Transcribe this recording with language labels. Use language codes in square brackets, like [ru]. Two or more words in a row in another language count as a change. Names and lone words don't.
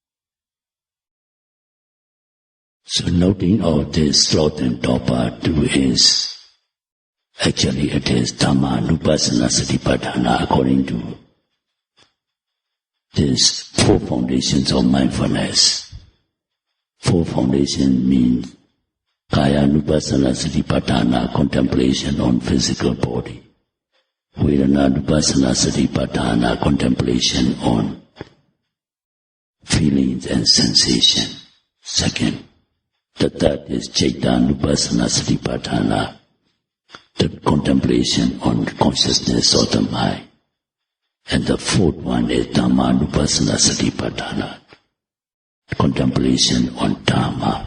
[en] So noting of this sloth and torpor too is, actually it is [pi] Dhammanupassana Satipatthana [en] according to these four foundations of mindfulness. Four foundations means [pi] Kaya-nupassana Satipatthana, [en] contemplation on physical body. [pi] Vedana-nupassana Satipatthana, [en] contemplation on feelings and sensation. Second, the third is [pi] Citta-nupassana Satipatthana, [en] the contemplation on consciousness of the mind. And the fourth one is [pi] Dhammanupassana Satipatthana, [en] contemplation on Dhamma.